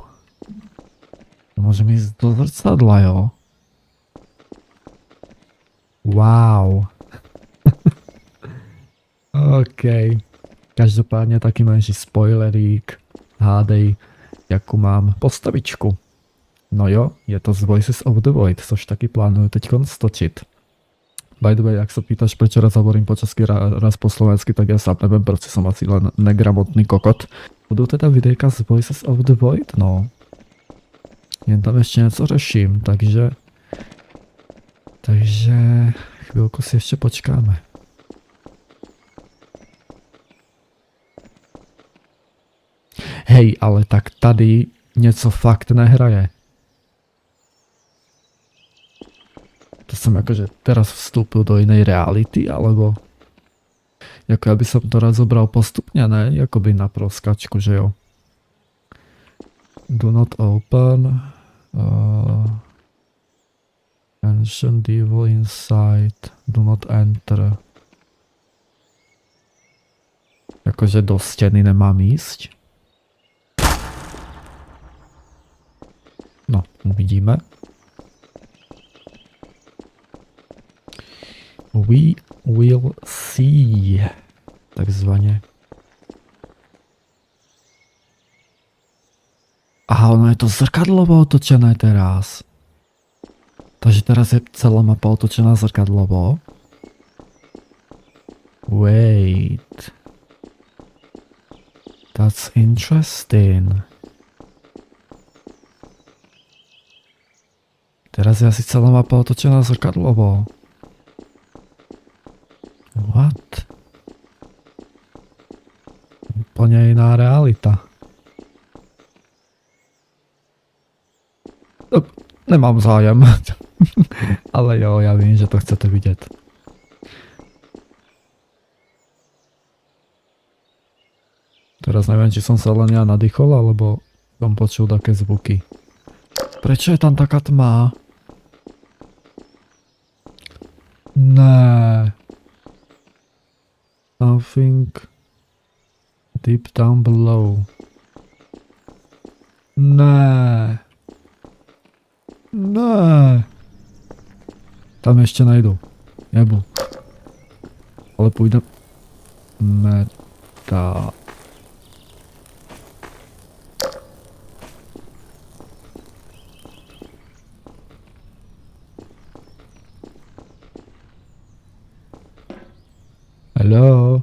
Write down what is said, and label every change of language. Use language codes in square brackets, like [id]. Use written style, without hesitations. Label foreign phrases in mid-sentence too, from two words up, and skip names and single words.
[sk] Môžem ísť do zrcadla, jo? Wow. OK. Každopádne taký menší spoilerík. Hádej, jakú mám postavičku. [cs] No jo, je to z Voices of the Void, což taky plánuju teďkon stočit. [en] By the way, [sk] ak sa pýtaš, prečo raz hovorím po česky, raz po slovensky, tak ja sám neviem, proste som asi len negramotný kokot. Budú teda videjka z Voices of the Void? No. [cs] Jen tam ešte něco řeším, takže [sk] chvíľku si ešte počkáme. [cs] Hej, ale tak tady něco fakt nehraje. [sk] To som akože teraz vstúpil do inej reality, alebo ako ja by som to rád zobral postupne, ne? [cs] Jakoby na proskačku, že jo. [en] Do not open. Mention devil inside. Do not enter. [sk] Akože do steny nemám ísť. No, uvidíme. [en] We will see. [cs] Takzvaně. [sk] Aha, ono je to zrkadlovo otočené teraz. Takže teraz je celá mapa otočená zrkadlovo. [en] Wait. That's interesting. [sk] Teraz je asi celá mapa otočená zrkadlovo. [en] What? [cs] Úplně jiná realita. Nemám zájem. Ale jo, já vím, že to chcete vidět. [sk] Teraz neviem, či som sa len ja nadýchol, alebo som počul také zvuky. Prečo je tam taká tma? Ne. [en] Something deep down below. Ne. Ne. [cs] Tam ještě najdu. Nebu. Ale půjde. Meta. [en] Hello.